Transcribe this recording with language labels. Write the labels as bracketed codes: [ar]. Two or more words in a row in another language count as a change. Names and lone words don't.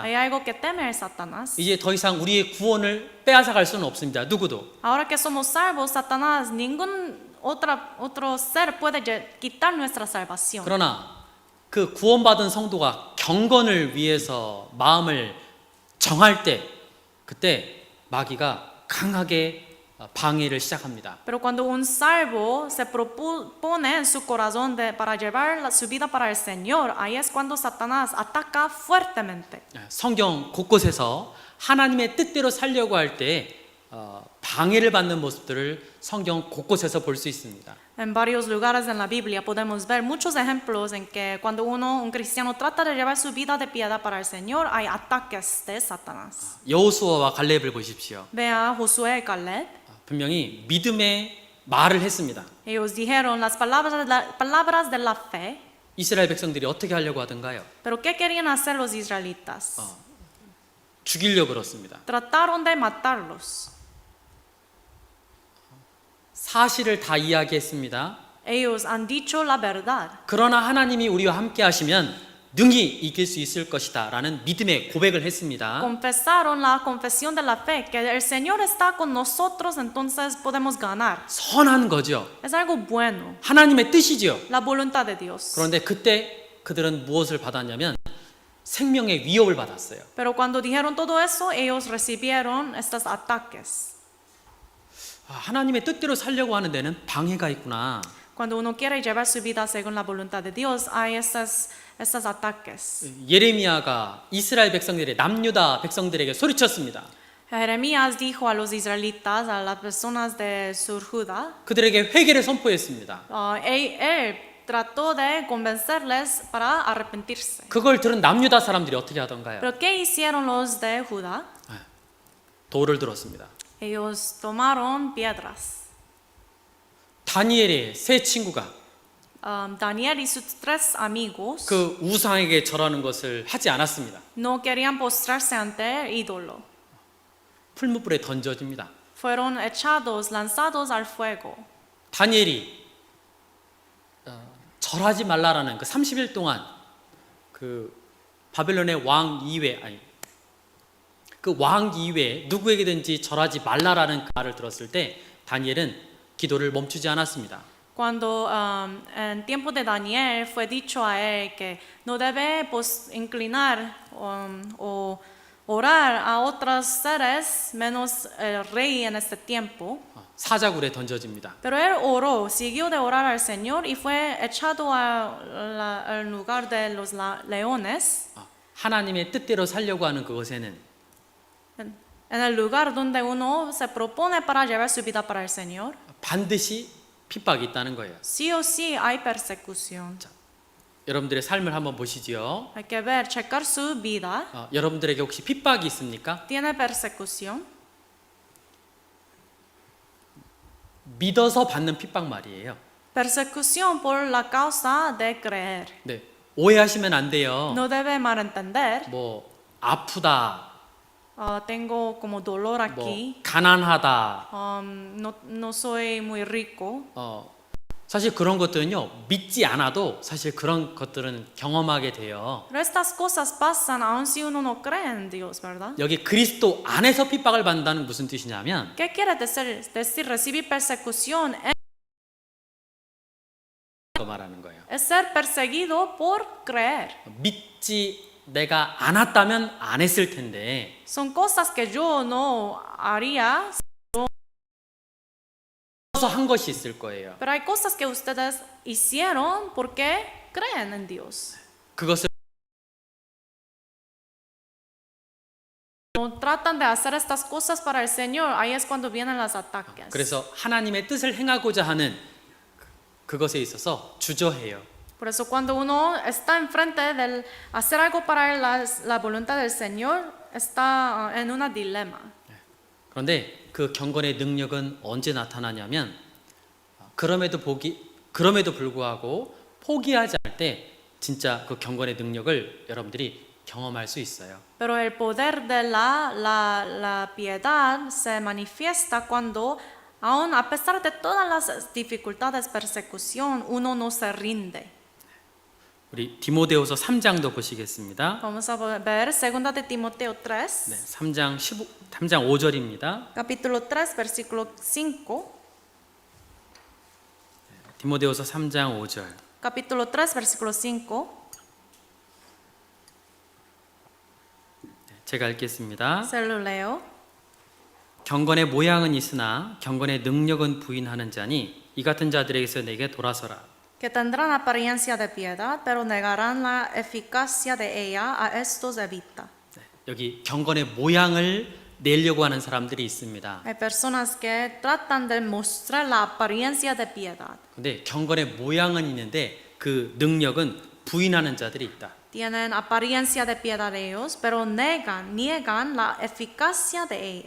[es] Hay algo que teme el Satanás. [ko] 이제 더 이상 우리의 구원을 빼앗아갈 수는 없습니다. 누구도. [es] Ahora que somos salvos, Satanás, ningún otro ser puede quitar nuestra salvación. [ko] 그러나 그 구원받은 성도가 경건을 위해서 마음을 정할 때 그때 마귀가 강하게 방해를 시작합니다. [es] Pero cuando un salvo se propone en su corazón para llevar su vida para el Señor, ahí es cuando Satanás ataca fuertemente. [ko] 성경 곳곳에서 하나님의 뜻대로 살려고 할 때 방해를 받는 모습들을 성경 곳곳에서 볼 수 있습니다. [es] En varios lugares en la Biblia podemos ver muchos ejemplos en que cuando un cristiano trata de llevar su vida de piedad para el Señor, hay ataques de Satanás. [ko] 여호수아와 갈렙을 보십시오. [es] Vea Josué y Caleb. [ko] 분명히 믿음의 말을 했습니다. [es] Ellos dijeron las palabras de la fe, [ko] 이스라엘 백성들이 어떻게 하려고 하던가요? [es] pero ¿qué querían hacer los israelitas? [ko] 죽이려고 그렇습니다. [es] Trataron de matarlos. [ko] 사실을 다 이야기했습니다. [es] Ellos han dicho la verdad. [ko] 그러나 하나님이 우리와 함께 하시면 능히 이길 수 있을 것이다 라는 믿음의 고백을 했습니다. [es] confesaron la confesión de la fe, que el Señor está con nosotros, entonces podemos ganar. [ko] 선한 거죠. [es] Es algo bueno, [ko] 하나님의 뜻이죠. [es] la voluntad de Dios. [ko] 그런데 그때 그들은 무엇을 받았냐면 생명의 위협을 받았어요. [es] Pero cuando dijeron todo eso, ellos recibieron estos ataques. [ko] 하나님의 뜻대로 살려고 하는 데는 방해가 있구나. [es] Cuando uno quiere llevar su vida según la voluntad de Dios, hay estos ataques. [ko] 예레미야가 이스라엘 백성들의 남유다 백성들에게 소리쳤습니다. [es] Jeremías dijo a los israelitas, a las personas de Sur Judá, [ko] 그들에게 회개를 선포했습니다. [es] él trató de convencerles para arrepentirse. [ko] 그걸 들은 남유다 사람들이 어떻게 하던가요? [es] Pero ¿qué hicieron los de Judá? [ko] 돌을 들었습니다. [es] Ellos tomaron piedras. [ko] 다니엘의 세 친구가 [es] Daniel y sus tres amigos [ko] 그 우상에게 절하는 것을 하지 않았습니다. [es] no querían postrarse ante el ídolo. [ko] 풀무불에 던져집니다. [es] Fueron echados, lanzados al fuego. [ko] 다니엘이 절하지 말라라는 그 30일 동안 그 바벨론의 왕 이외 그 왕 이외 누구에게든지 절하지 말라라는 그 말을 들었을 때 다니엘은 기도를 멈추지 않았습니다. [es] Cuando en tiempo de Daniel fue dicho a él que no debe inclinar o orar a otros seres menos el rey en este tiempo. [ko] 사자굴에 던져집니다. [es] Pero él oró, siguió de orar al Señor y fue echado al lugar de los leones. [ko] 하나님의 뜻대로 살려고 하는 그것에는 [es] En el lugar donde uno se propone para llevar su vida para el Señor, [ko] 반드시 핍박이 있다는 거예요. [es] sí o sí hay persecución. [ko] 여러분들의 삶을 한번 보시지요. [es] Hay que ver, checar su vida. [ko] 여러분들에게 혹시 핍박이 있습니까? [es] ¿Tiene persecución? [ko] 믿어서 받는 핍박 말이에요. [es] Persecución por la causa de creer. [ko] 네, 오해하시면 안 돼요. [es] No debe malentender. [ko] 뭐 아프다, [es] Tengo como dolor [ko] 뭐 [es] aquí. [ko] 가난하다. [es] No soy muy rico. [ko] 사실 그런 것들은요 믿지 않아도 사실 그런 것들은 경험하게 돼요. [es] Pero estas cosas pasan aun si uno no cree en Dios, ¿verdad? [ko] 여기 그리스도 안에서 핍박을 받는다는 무슨 뜻이냐면 [es] ¿Qué quiere decir recibir persecución? [ko] 그 말하는 거예요. [es] Es ser perseguido por creer. [ko] 믿지 내가 않았다면 안 했을 텐데 [es] Son cosas que yo no haría, [ko] 그래서 한 것이 있을 거예요. [es] pero hay cosas que ustedes hicieron porque creen en Dios. [ko] 그것을 [es] Cuando tratan de hacer estas cosas para el Señor, ahí es cuando vienen los ataques. [ko] 그래서 하나님의 뜻을 행하고자 하는 그것에 있어서 주저해요. [es] Por eso cuando uno está enfrente de hacer algo para la voluntad del Señor, está en un dilema. [ko] 그런데 그 경건의 능력은 언제 나타나냐면 그럼에도 불구하고 포기하지 않을 때 진짜 그 경건의 능력을 여러분들이 경험할 수 있어요. [es] Pero el poder de la piedad se manifiesta cuando, aun a pesar de todas las dificultades, persecución, uno no se rinde. [ko] 우리 디모데후서 3장도 보시겠습니다. [es] Vamos a ver 2 de Timoteo 3, [ko] 네, 3장 5절입니다. [es] capítulo 3, versículo 5. [ko] 디모데후서 3장 5절. [es] Capítulo 3, versículo 5. [ko] 제가 읽겠습니다. [es] Se lo leo. [ko] 경건의 모양은 있으나 경건의 능력은 부인하는 자니 이 같은 자들에게서 내게 돌아서라. [es] Que tendrán apariencia de piedad, pero negarán la eficacia de ella, a estos evita. [ko] 네, 여기 경건의 모양을 내려고 하는 사람들이 있습니다. [es] Hay personas que tratan de mostrar la apariencia de piedad. [ko] 근데 경건의 모양은 있는데 그 능력은 부인하는 자들이 있다. [es] Tienen apariencia de piedad ellos, pero niegan la eficacia de ella.